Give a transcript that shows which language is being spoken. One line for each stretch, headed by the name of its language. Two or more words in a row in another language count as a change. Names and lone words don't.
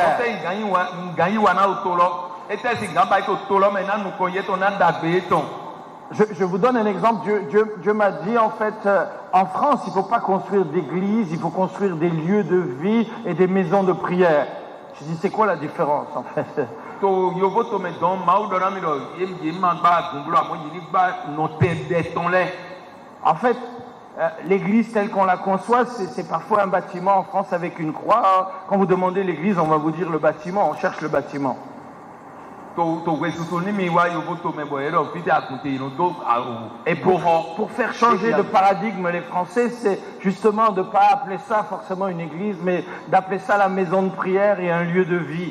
French: Je vous donne un exemple. Dieu m'a dit, en fait, en France, il ne faut pas construire d'églises, il faut construire des lieux de vie et des maisons de prière. Je dis, c'est quoi la différence en fait?
Ewe: To yovo to me don mawu dona mi do yem ma gba gunblo amo yini gba no te de ton le.
French: En fait, l'église telle qu'on la conçoit, c'est parfois un bâtiment en France avec une croix. Quand vous demandez l'église, on va vous dire le bâtiment, on cherche le bâtiment. Et pour faire changer de paradigme les Français, c'est justement de ne pas appeler ça forcément une église, mais d'appeler ça la maison de prière et un lieu de vie.